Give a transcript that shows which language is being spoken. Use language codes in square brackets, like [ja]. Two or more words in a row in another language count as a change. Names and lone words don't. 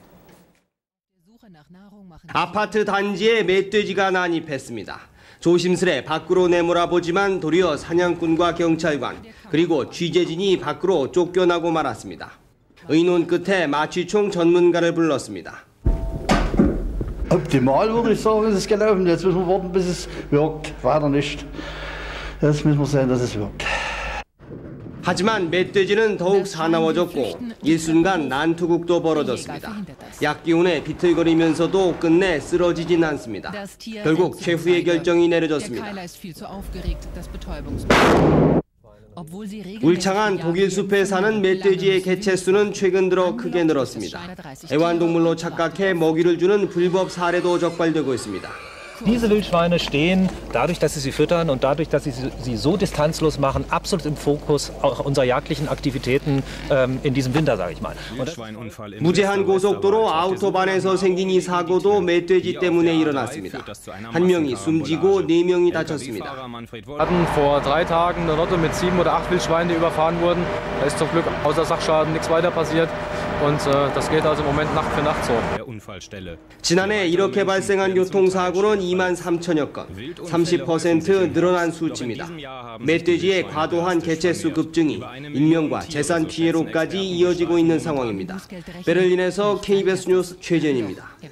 [ko] 아파트 단지에 멧돼지가 난입했습니다. 조심스레 밖으로 내몰아보지만 도리어 사냥꾼과 경찰관 그리고 취재진이 밖으로 쫓겨나고 말았습니다. 의논 끝에 마취총 전문가를 불렀습니다. [de] Optimal würde ich sagen, ist es gelaufen. Jetzt müssen wir warten, bis es wirkt. Weiter nicht. Jetzt müssen wir sehen, dass es wirkt. [ko] 하지만 멧돼지는 더욱 사나워졌고 일순간 난투극도 벌어졌습니다. 약기운에 비틀거리면서도 끝내 쓰러지진 않습니다. 결국 최후의 결정이 내려졌습니다. 울창한 독일 숲에 사는 멧돼지의 개체수는 최근 들어 크게 늘었습니다. 애완동물로 착각해 먹이를 주는 불법 사례도 적발되고 있습니다. [de] Diese Wildschweine stehen, dadurch, dass sie füttern und dadurch, dass sie so distanzlos machen, absolut im Fokus unserer jagdlichen Aktivitäten in diesem Winter, sage ich mal. [ko] 무제한 고속도로 아우토반에서 생긴 이 사고도 멧돼지 때문에 일어났습니다. 한 명이 숨지고 4명이 다쳤습니다. [de] Wir hatten vor 3 Tagen eine Lotte mit 7 oder 8 Wildschweinen, die überfahren wurden. Da ist zum Glück außer Sachschaden nichts weiter passiert. Und das geht also im Moment Nacht für Nacht so. [ko] 지난해 이렇게 발생한 교통사고는 2만 3천여 건, 30% 늘어난 수치입니다. 멧돼지의 과도한 개체수 급증이 인명과 재산 피해로까지 이어지고 있는 상황입니다. 베를린에서 KBS 뉴스 최재현입니다.